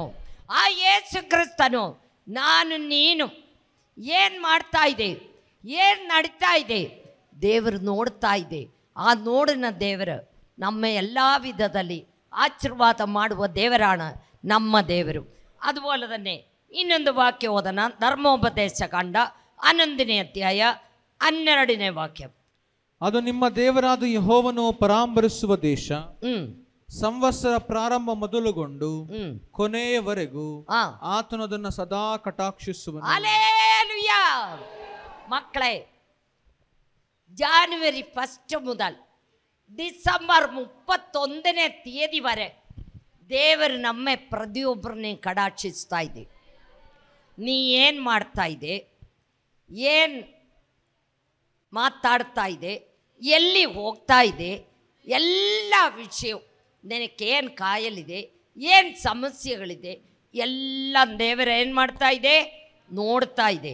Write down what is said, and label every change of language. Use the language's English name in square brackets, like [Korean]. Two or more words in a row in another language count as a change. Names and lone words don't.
[Kannada] ಆ ಯೇಸು ಕ್ರಿಸ್ತನು ನಾನು ನೀನು ಏನು ಮಾಡ್ತಾ ಇದೆ, ಏನು ನಡೀತಾ ಇದೆ ದೇವರು ನೋಡ್ತಾ ಇದೆ. ಆ ನೋಡಿನ ದೇವರು ನಮ್ಮ ಎಲ್ಲ ವಿಧದಲ್ಲಿ ಆಶೀರ್ವಾದ ಮಾಡುವ ದೇವರಾണ് ನಮ್ಮ ದೇವರು. [Malayalam] അതുപോലെ തന്നെ [Kannada] ಇನ್ನೊಂದು ವಾಕ್ಯ ಓದನ. ಧರ್ಮೋಪದೇಶ ಕಾಂಡ 11ನೇ ಅಧ್ಯಾಯ 12ನೇ ವಾಕ್ಯ. ಅದು ನಿಮ್ಮ ದೇವರಾದ ಯೆಹೋವನು ಪರಾಂಬರಿಸುವ ದೇಶ. ಸಂವತ್ಸರ ಪ್ರಾರಂಭ ಮೊದಲುಗೊಂಡು ಕೊನೆಯವರೆಗೂ ಆತನು ಅದನ್ನು ಸದಾ ಕಟಾಕ್ಷಿಸುವನು. [Malayalam] ഹല്ലേലൂയ. മക്കളെ, ജാനുവരി 1 മുതൽ ഡിസംബർ 31ನೇ തീയതി വരെ [Kannada] ದೇವರು ನಮ್ಮ ಪ್ರತಿಯೊಬ್ಬರನ್ನೇ ಕಟಾಕ್ಷಿಸ್ತಾ ಇದೆ. ನೀ ಏನು ಮಾಡ್ತಾ ಇದೆ, ಏನು ಮಾತಾಡ್ತಾ ಇದೆ, ಎಲ್ಲಿ ಹೋಗ್ತಾ ಇದೆ, ಎಲ್ಲ ವಿಷಯ ನಿನಗೇನು ಕಾಯಲಿದೆ, ಏನು ಸಮಸ್ಯೆಗಳಿದೆ ಎಲ್ಲ ದೇವರ ಏನು ಮಾಡ್ತಾ ಇದೆ, ನೋಡ್ತಾ ಇದೆ.